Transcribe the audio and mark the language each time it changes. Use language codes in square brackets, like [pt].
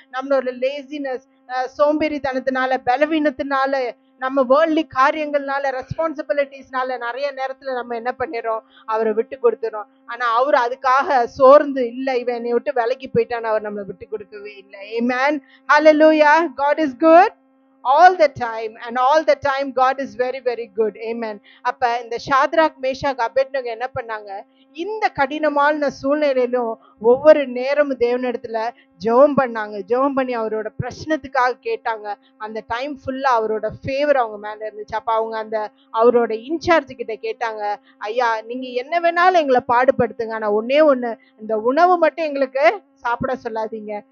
[ta] நம்மளோட லேசினஸ், சோம்பேறித்தனத்தினால, பலவீனத்தினால, நம்ம வேர்ல்ட்லி காரியங்கள்னால, ரெஸ்பான்சிபிலிட்டிஸ்னால நிறைய நேரத்துல நம்ம என்ன பண்ணிடுறோம், அவரை விட்டு கொடுத்துறோம். ஆனா அவர் அதுக்காக சோர்ந்து இல்லை இவன் என்னை விட்டு விலகி போயிட்டான்னு அவர் நம்மளை விட்டு கொடுக்கவே இல்லை. ஆமென், ஹalleluya. [en] God is good all the time, and all the time God is very very good. Amen. [ta] அப்ப இந்த ஷாத்ராக், மேஷாக், அபெத்நேகோ என்ன பண்ணாங்க, இந்த கடினமான சூழ்நிலையிலும் ஒவ்வொரு நேரமும் தேவனிடத்துல ஜெபம் பண்ணாங்க. ஜெபம் பண்ணி அவரோட பிரச்சனத்துக்காக கேட்டாங்க. அந்த டைம் ஃபுல்லா அவரோட ஃபேவர் அவங்க மேல இருந்துச்சு. அப்ப அவங்க அந்த அவரோட இன்சார்ஜ் கிட்ட கேட்டாங்க, ஐயா நீங்க என்ன வேணாலும் எங்களை பாடுபடுத்துங்க, ஆனா ஒன்னே ஒண்ணு, இந்த உணவு மட்டும் எங்களுக்கு சாப்பிட சொல்லாதீங்க.